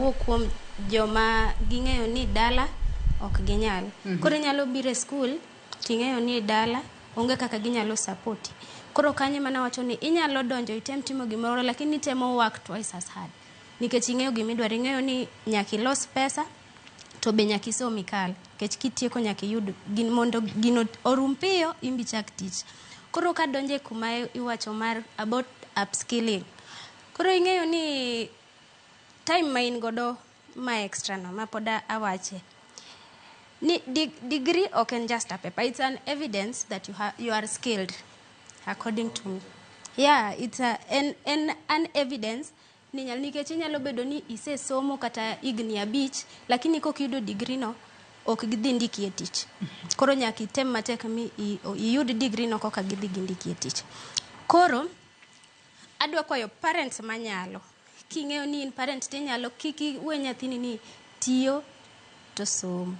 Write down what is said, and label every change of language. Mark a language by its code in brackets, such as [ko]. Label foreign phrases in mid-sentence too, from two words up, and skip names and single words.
[luo] owuok kuom joma ging'eyo ni dala ok ginyal. Koro nyalo biro e skul ting'eyo ni dala onge kaka ginyalo support. Koro kanye mana wacho ni inyalo donjo item timo gimoro lakini temo [en] work twice as hard. [luo] Nikech ing'eyo gimidwaro, ing'eyo ni nyaki los pesa to be nyaki somi kal. Nikech kitieko nyaki yud mondo gino orum piyo imbi chak tich. Koro ka donje kuma iwacho mar [en] about upskilling. [luo] Koro ing'eyo ni time ma in godo ma extra no ma poda awache. Ni degree ok [en] just a paper. It's an evidence that you are skilled, according to me. Yeah, it's an evidence [luo] ni nikech inyalo bedo ni ise somo kata igni abich lakini kok yudo degree no ok gidhi ndiki e tich. Koro nyaki tem matek mi iyud degree no koka gidhi ndiki e tich. Koro adwa kwayo parents manyalo king'eyo ni in parent tinyalo kiki we nyathini ni tiyo to somo.